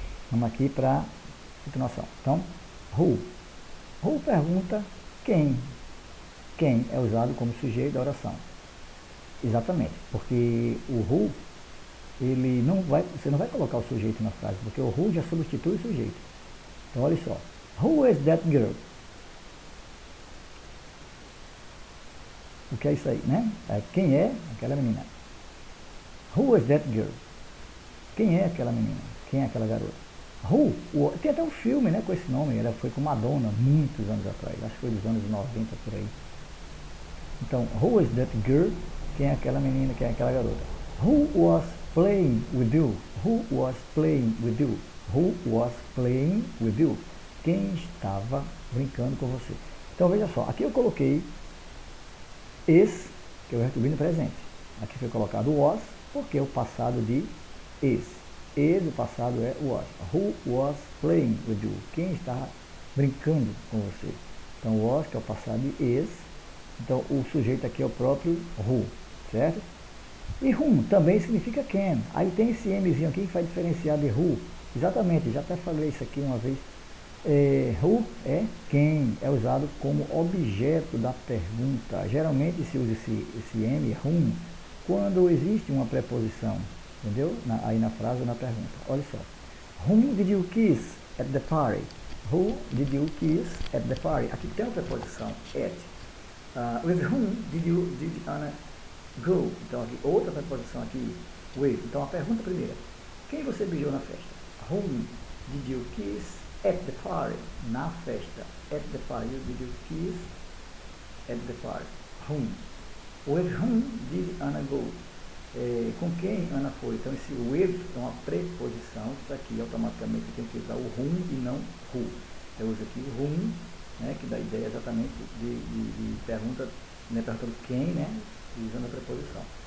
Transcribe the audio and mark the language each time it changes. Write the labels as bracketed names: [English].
[Portuguese] Vamos aqui para a continuação. Então, who. Who pergunta quem. Quem é usado como sujeito da oração. Exatamente, porque o who ele não vai, você não vai colocar o sujeito na frase, porque o who já substitui o sujeito. Então olha só, [English] who is that girl? [Portuguese] O que é isso aí, né? Quem é aquela menina? [English] Who is that girl? [Portuguese] Quem é aquela menina? Quem é aquela garota? Tem até um filme, né, com esse nome, ela foi com Madonna muitos anos atrás, acho que foi dos anos 90 por aí. Então, [English] who is that girl? [Portuguese] Quem é aquela menina, quem é aquela garota? [English] Who was playing with you? Who was playing with you? Who was playing with you? [Portuguese] Quem estava brincando com você? Então veja só, aqui eu coloquei is, que é o verbo to be no presente. Aqui foi colocado was, porque é o passado de is. Is, o passado é was. [English] Who was playing with you? [Portuguese] Quem está brincando com você? Então was, que é o passado de is. Então o sujeito aqui é o próprio who, certo? E whom também significa quem. Aí tem esse mzinho aqui que vai diferenciar de who. Exatamente, já até falei isso aqui uma vez. Who é quem, é usado como objeto da pergunta. Geralmente se usa esse M, whom, quando existe uma preposição, entendeu? Aí na frase ou na pergunta. Olha só. [English] Whom did you kiss at the party? Who did you kiss at the party? [Portuguese] Aqui tem uma preposição, [English] at. With whom did Anna go? [Portuguese] Então aqui, outra preposição aqui, with. Então a pergunta primeira, quem você beijou na festa? Whom did you kiss at the party? Na festa. At the party. Did you kiss at the party? Whom? With whom did Anna go? Com quem Ana foi? Então esse with é uma preposição, isso aqui automaticamente tem que usar o whom e não who. Eu uso aqui o whom, né, que dá a ideia exatamente de pergunta, né, perguntando quem, né, usando a preposição.